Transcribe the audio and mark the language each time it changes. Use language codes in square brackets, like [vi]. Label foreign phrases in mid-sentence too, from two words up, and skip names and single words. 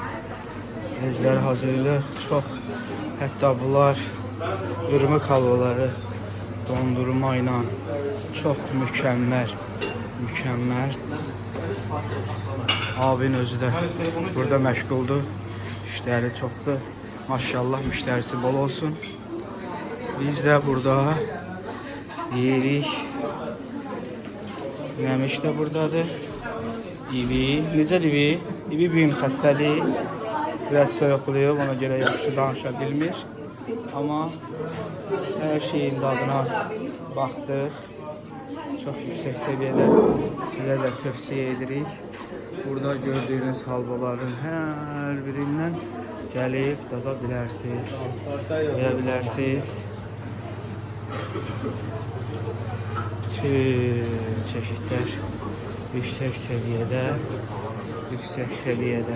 [tr] Çok, hatta bunlar ırmık halvaları dondurma ile çok mükemmel. [az] Abin özü de burada məşğuldur. İşləri çoxdur. Maşallah müştərisi bol olsun. Biz de burada yerik. Məmiş de buradadır. İbi, necədir İbi? İbi bugün xəstədir. Biraz soyuqluyub, ona göre yaxşı danışa bilmir. [tr] Ama her şeyin dadına baxdıq. Çok yüksek seviyede size de [az] tövsiye edirik. [tr] Burada gördüğünüz halvaların her birinden gelip [az] dada bilərsiniz, yeyə [tr] Tüm çeşitler yüksek seviyede.